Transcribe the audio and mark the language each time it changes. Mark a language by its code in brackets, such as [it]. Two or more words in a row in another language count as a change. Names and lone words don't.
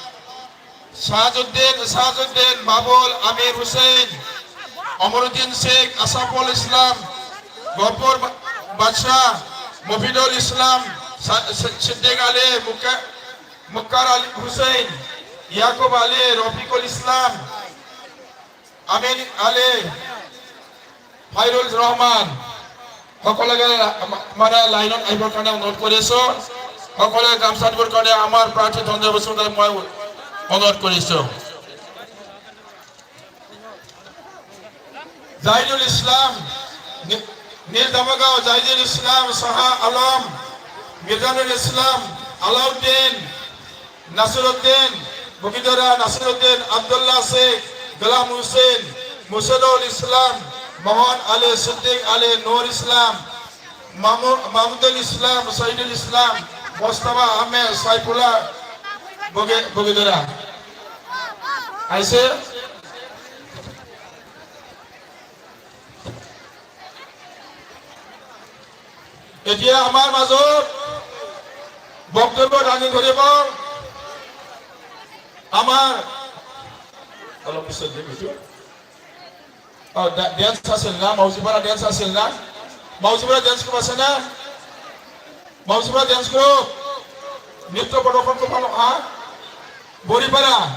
[as] শাহজুদ্দিন, বাবুল, আমির হুসেন, অমরুদ্দিন শেখ, আসাফুল ইসলাম, গফুর বাদশাহ, মফিদুল ইসলাম, সিদ্দিক আলী, মুক্তার আলী হুসেন, ইয়াকুব আলী, রফিকুল ইসলাম, আমিন আলী, ফাইরুল রহমান। সকলোকে মানে লাইনত আহিবৰ কাৰণে অনুৰোধ কৰিছো। সকলোৱে গামছা দিবৰ কাৰণে আমাৰ প্ৰাৰ্থী ধনঞ্জয় বসুমতাৰী মই অনুৰোধ কৰিছো। জাহিদুল ইসলাম, নীল দামগাঁও, জাহিদুল ইসলাম, শাহ আলম, মিজানুল ইসলাম, আলাউদ্দিন, নাসিরউদ্দিন, বগীতরা নাসিরউদ্দিন, আব্দুল্লাহ শেখ, গোলাম হুসেন, মুর্শিদুল ইসলাম, মোহন আলী, সিদ্দিক আলী, নূর ইসলাম, মাহমুদুল ইসলাম, শহীদুল ইসলাম, মোস্তফা আহমেদ, সাইফুল্লাহ বগীতরা আহিছে। এতিয়া আমাৰ মাজত বক্তব্য দাঙি ধৰিব আমার অলপ পিছত দিম এইটো ডেন্স আছিল না মাউজিপাৰা ডেন্স আছিল না মাউজিপাৰা [en] dance group [as] আছে না মাউজিপাৰা [en] dance group [as] নৃত্য প্ৰদৰ্শন কৰিব হা বৰিপাৰা